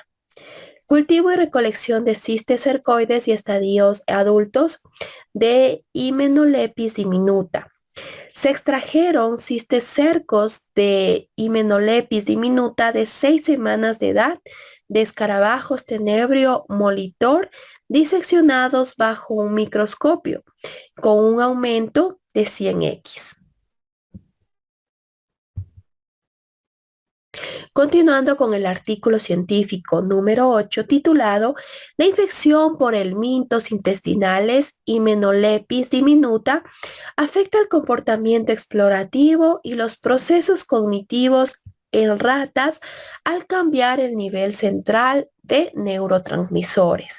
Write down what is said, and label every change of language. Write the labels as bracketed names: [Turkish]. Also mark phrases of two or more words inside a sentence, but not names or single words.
[Spanish] Cultivo y recolección de cisticercoides y estadios adultos de Hymenolepis diminuta. Se extrajeron cisticercos de Hymenolepis diminuta de 6 semanas de edad de escarabajos tenebrio molitor diseccionados bajo un microscopio con un aumento de 100x. Continuando con el artículo científico número 8 titulado La infección por helmintos intestinales Hymenolepis diminuta afecta el comportamiento explorativo y los procesos cognitivos en ratas al cambiar el nivel central de neurotransmisores.